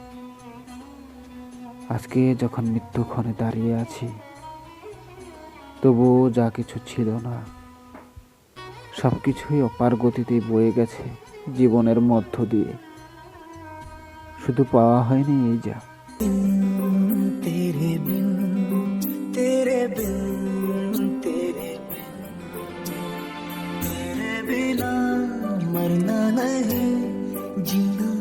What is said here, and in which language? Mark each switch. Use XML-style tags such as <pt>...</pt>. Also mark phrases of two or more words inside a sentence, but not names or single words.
<bn>আজকে যখন মৃত্যুক্ষণে দাঁড়িয়ে আছি, তবুও যা কিছু ছিল না, সব কিছুই অপার গতিতেই বয়ে গেছে জীবনের মধ্য দিয়ে। শুধু পাওয়া হয়নি এই যা।</bn> <hi>तेरे बिन तेरे बिन तेरे बिना मरना नहीं जी</hi>